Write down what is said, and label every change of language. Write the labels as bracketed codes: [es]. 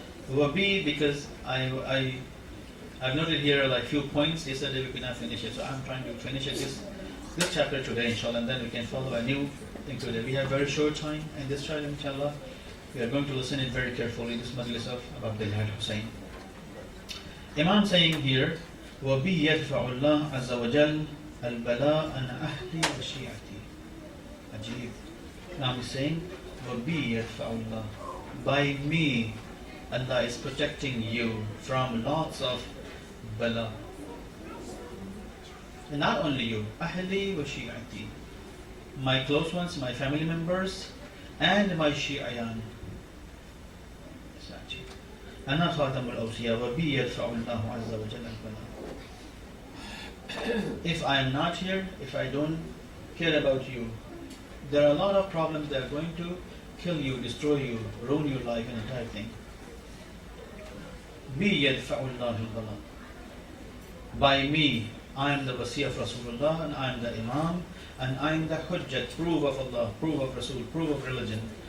[en] Wabi, because I've noted here like few points. Yesterday we could not finish it, so I'm trying to finish it this chapter today, inshallah, and then we can follow a new thing today. We have very short time, and this child, inshallah, we are going to listen it very carefully. This majlis of Abdullah Hussain. Imam saying here, [ar] وَبِي يَدْفَعُ اللَّهُ عَزَّ وَجَلَّ الْبَلَاءَ عَنْ أَهْلِي وَشِيعَتِي. Ajib. [en] Now he's saying, [ar] وَبِي يَدْفَعُ اللَّهُ. [en] By me, Allah is protecting you from lots of bala. And not only you, [ar] Ahli wa Shi'ati, [en] my close ones, my family members, and my Shi'ayan. [ar] أنا خاتم الأوصياء وبي يدفع الله عز وجل البلاء. [en] If I am not here, if I don't care about you, there are a lot of problems that are going to kill you, destroy you, ruin your life and entire thing. [ar] بي يدفع الله البلاء. [en] By me, I am the wasi of Rasulullah and I am the Imam and I am the hujjat, proof of Allah, proof of Rasul, proof of religion.